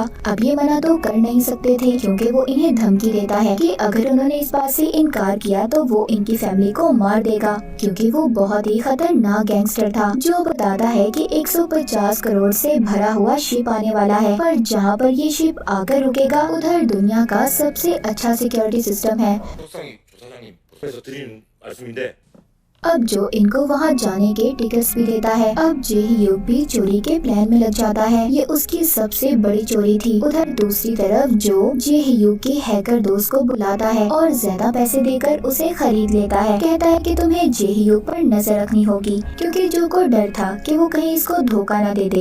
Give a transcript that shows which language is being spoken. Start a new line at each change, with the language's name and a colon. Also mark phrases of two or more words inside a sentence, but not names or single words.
Hindi: अब ये मना तो कर नहीं सकते थे, क्योंकि वो इन्हें धमकी देता है कि अगर उन्होंने इस बात से इनकार किया तो वो इनकी फैमिली को मार देगा, क्योंकि वो बहुत ही खतरनाक गैंगस्टर था। जो बताता है कि 150 करोड़ से भरा हुआ शिप आने वाला है, पर जहाँ पर ये शिप आकर रुकेगा उधर दुनिया का सबसे अच्छा सिक्योरिटी सिस्टम है।
Korean: 속상이 조사장님 그래서 드리는 말씀인데
Hindi: अब जो इनको वहाँ जाने के टिकट्स भी देता है। अब जे-hyuk भी चोरी के प्लान में लग जाता है। ये उसकी सबसे बड़ी चोरी थी। उधर दूसरी तरफ जो जे-hyuk के हैकर दोस्त को बुलाता है और ज्यादा पैसे देकर उसे खरीद लेता है। कहता है कि तुम्हें जे-hyuk पर नजर रखनी होगी, क्योंकि जो को डर था कि वो कहीं इसको धोखा न दे दे।